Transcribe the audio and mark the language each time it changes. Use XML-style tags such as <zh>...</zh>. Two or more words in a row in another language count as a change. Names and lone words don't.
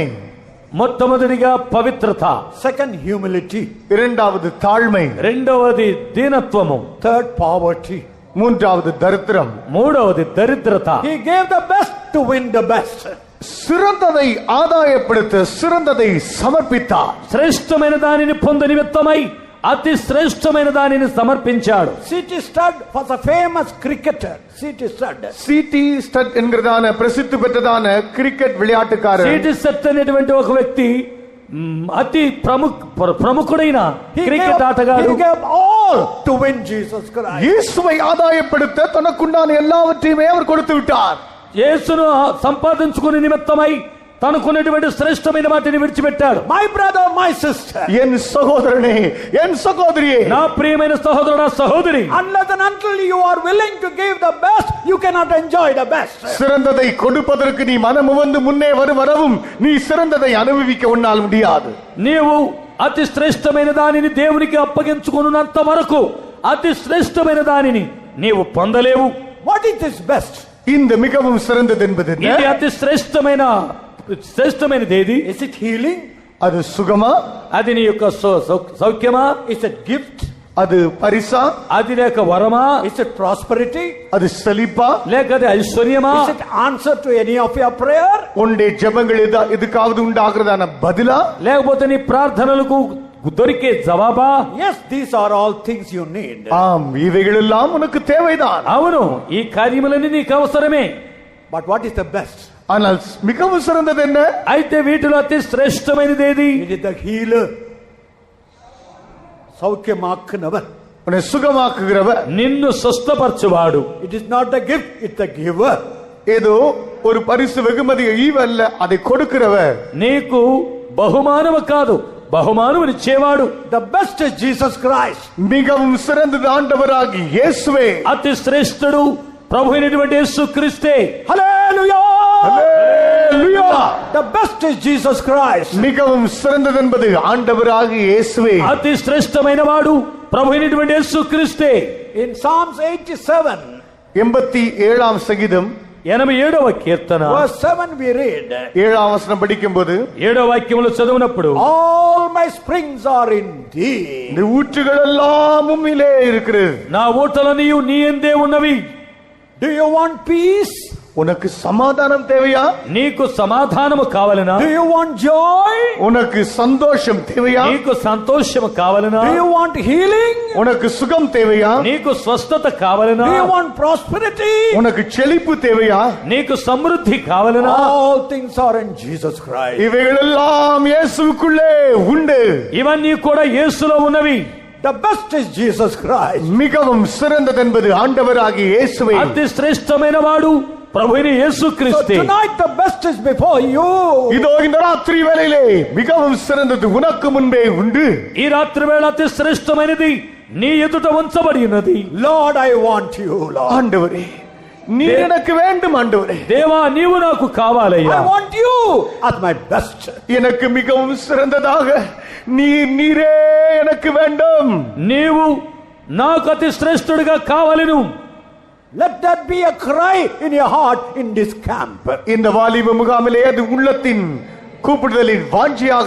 <te>మొట్టమొదటిగా పవిత్రత,</te> <en>Second, humility.</en> <ta>இரண்டாவது தாழ்மை,</ta> <te>రెండవది దీనత్వము,</te> <en>Third, poverty.</en> <ta>மூன்றாவது தரித்திரம்.</ta> <te>మూడవది దరిద్రత.</te> <en>He gave the best to win the best.</en> <ta>சிறந்ததை ஆதாயப்படுத்த சிறந்ததை சமர்ப்பித்தார்.</ta> <te>శ్రేష్టమైన దానిని పొంద నిమిత్తమై అతి శ్రేష్టమైన దానిని సమర్పించాడు.</te> <en>C.T. Studd was a famous cricketer. C.T. Studd.</en> <ta>சிடி ஸ்டட் என்கிறதான பிரசித்தி பெற்றதான கிரிக்கெட் விளையாட்டுக்காரர்.</ta> <te>సిటీ సెట్ అనేటువంటి ఒక వ్యక్తి అతి ప్రముఖుడైన క్రికెట్ ఆటగాడు.</te> <en>He gave all to win Jesus Christ.</en> <ta>இயேசுவை ஆதாயப்படுத்த தனக்குண்டான எல்லாவற்றையுமே அவர் கொடுத்து விட்டார்.</ta> <te>యేసును సంపాదించుకునే నిమిత్తమై తనకున్నటువంటి శ్రేష్టమైన వాటిని విడిచిపెట్టాడు.</te> <en>My brother, my sister,</en> <ta>என் சகோதரனே, என் சகோதரியே,</ta> <te>నా ప్రియమైన సహోదరుడా సహోదరి,</te> <en>unless and until you are willing to give the best, you cannot enjoy the best.</en> <ta>சிறந்ததை கொடுப்பதற்கு நீ மனமு வந்து முன்னே வரவும் நீ சிறந்ததை அனுபவிக்க உன்னால் முடியாது.</ta> <te>నీవు అతి శ్రేష్టమైన దానిని దేవునికి అప్పగించుకున్నంత వరకు అతి శ్రేష్టమైన దానిని నీవు పొందలేవు.</te> <en>What is this best?</en> <ta>இந்த மிகவும் சிறந்தது என்பது என்ன?</ta> <te>ఇది అతి శ్రేష్టమైనది ఏది?</te> <en>Is it healing?</en> <ta>அது சுகமா?</ta> <te>అది నీ యొక్క సౌఖ్యమా?</te> <en>Is it gift?</en> <ta>அது பரிசா?</ta> <te>అది లేక వరమా?</te> <en>Is it prosperity?</en> <ta>அது செழிப்பா?</ta> <te>లేక అది ఐశ్వర్యమా?</te> <en>Is it answer to any of your prayer?</en> <ta>உன்னுடைய ஜெபங்கள் எதுக்காவது உண்டாகிறதான பதிலா?</ta> <te>లేకపోతే నీ ప్రార్థనలకు దొరికే జవాబా?</te> <en>Yes, these are all things you need.</en> <ta>ஆம், இவைகள் எல்லாம் உனக்கு தேவைதான்.</ta> <te>అవును, ఈ కార్యములన్నీ నీకు అవసరమే.</te> <en>But what is the best?</en> <ta>ஆனால் மிகவும் சிறந்தது என்ன?</ta> <te>అయితే వీటిలో అతి శ్రేష్టమైనది ఏది?</te> <en>It is the healer. సౌఖ్యమాక్కునవర్.</en> <ta>உன்னை சுகமாக்குகிறவர்.</ta> <te>నిన్ను స్వస్థపరచువాడు.</te> <en>It is not the gift, it's the giver.</en> <ta>ஏதோ ஒரு பரிசு வெகுமதி ஈவல்ல, அதை கொடுக்கிறவர்.</ta> <te>నీకు బహుమానము కాదు, బహుమానమునిచ్చేవాడు.</te> <en>The best is Jesus Christ.</en> <ta>மிகவும் சிறந்தது ஆண்டவராகி இயேசுவே.</ta> <te>అతి శ్రేష్ఠుడు ప్రభు అయినటువంటి యేసుక్రీస్తే.</te> <en>Hallelujah!</en> <ta>ஹல்லேலூயா!</ta> <en>The best is Jesus Christ.</en> <ta>மிகவும் சிறந்தது என்பது ஆண்டவராகி இயேசுவே.</ta> <te>అతి శ్రేష్టమైన వాడు ప్రభు అయినటువంటి యేసుక్రీస్తే.</te> <en>In Psalms 87,</en> <ta>87ஆம் சங்கீதம்</ta> <te>87వ కీర్తన</te> <en>verse 7 we read,</en> <ta>7ஆம் வசனம் படிக்கும்போது</ta> <te>7వ వాక్యములో చదివినప్పుడు</te> <en>all my springs are in thee.</en> <ta>இந்த ஊற்றுகள் எல்லாம் உம்மிலே இருக்கிறது.</ta> <te>నా ఊటలన్నీ నీ యందే ఉన్నవి.</te> <en>Do you want peace?</en> <ta>உனக்கு சமாதானம் தேவையா?</ta> <te>నీకు సమాధానము కావాలనా?</te> <en>Do you want joy?</en> <ta>உனக்கு சந்தோஷம் தேவையா?</ta> <te>నీకు సంతోషము కావాలనా?</te> <en>Do you want healing?</en> <ta>உனக்கு சுகம் தேவையா?</ta> <te>నీకు స్వస్థత కావాలనా?</te> <en>Do you want prosperity?</en> <ta>உனக்கு செழிப்பு தேவையா?</ta> <te>నీకు సమృద్ధి కావాలనా?</te> <en>All things are in Jesus Christ.</en> <ta>இவைகள் எல்லாம் இயேசுவுக்குள்ளே உண்டு.</ta> <te>ఇవన్నీ కూడా యేసులో ఉన్నవి.</te> <en>The best is Jesus Christ.</en> <ta>மிகவும் சிறந்தது என்பது ஆண்டவராகிய இயேசுவே.</ta> <te>అతి శ్రేష్టమైన వాడు ప్రభువైన</te> <en>So</en> <te>యేసుక్రీస్తే.</te> <en>tonight the best is before you.</en> <ta>இதோ இந்த ராத்திரி வேளையிலே மிகவும் சிறந்தது உனக்கு முன்பே உண்டு.</ta> <te>ఈ రాత్రి వేళ అతి శ్రేష్టమైనది నీ ఎదుట ఉంచబడి ఉన్నది.</te> <en>Lord, I want you, Lord.</en> <ta>ஆண்டவரே, நீ எனக்கு வேண்டும். ஆண்டவரே,</ta> <te>దేవా నీవు నాకు కావాలయ్యా.</te> <en>I want you as my best.</en> <ta>எனக்கு மிகவும் சிறந்ததாக நீரே எனக்கு வேண்டும்.</ta> <te>నీవు నాకు అతి శ్రేష్ఠుడిగా కావాలను.</te> <en>Let that be a cry in your heart in this camp.</en> <ta>இந்த வாலிப முகாமிலே அது உள்ளத்தின் கூப்பிடுதலின் வாஞ்சியாக இருக்கட்டும்.</ta>